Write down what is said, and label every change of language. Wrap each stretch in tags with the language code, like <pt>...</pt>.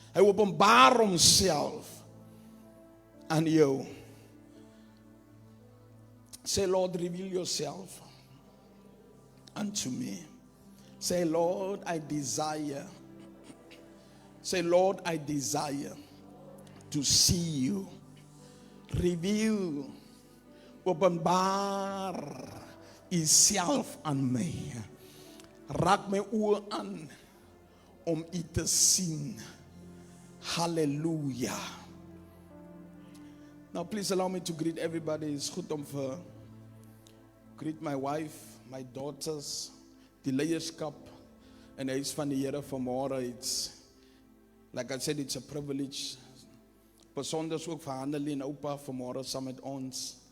<af>Hy openbaar homself aan jou.</af> <en>Say, Lord, reveal yourself unto me. Say, Lord, I desire. Say, Lord, I desire to see you.</en> <af>Reveal, openbaar uself aan my. Raak my oë aan om u te sien. Hallelujah.</af> <en>Now please allow me to greet everybody. It's</en> <af>goed om vir</af> <en>greet my wife, my daughters,</en> <af>die leierskap en huis van die Here vanmôre.</af> <en>It's like I said, it's a privilege.</en> <af>Besonders ook vir Hannelie en oupa vanmôre saam met ons.</af>